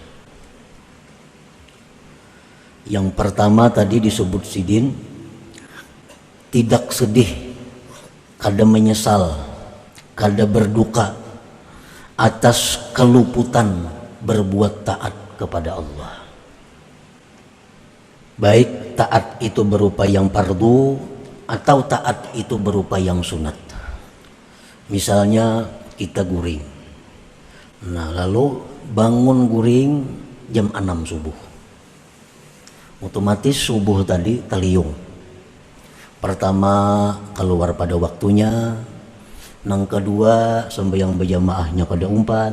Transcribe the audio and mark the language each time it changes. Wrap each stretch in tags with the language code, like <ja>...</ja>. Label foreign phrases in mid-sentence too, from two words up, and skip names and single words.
<id>Yang pertama tadi disebut sidin, tidak sedih, kada menyesal, kada berduka atas keluputan berbuat taat kepada Allah. Baik taat itu berupa yang fardu atau taat itu berupa yang sunat. Misalnya kita guring, nah lalu bangun guring jam 6 subuh, otomatis subuh tadi teliung.</id> <bjn>Pertama keluar pada waktunya, nang kedua sembahyang berjamaahnya kada umpat.</bjn>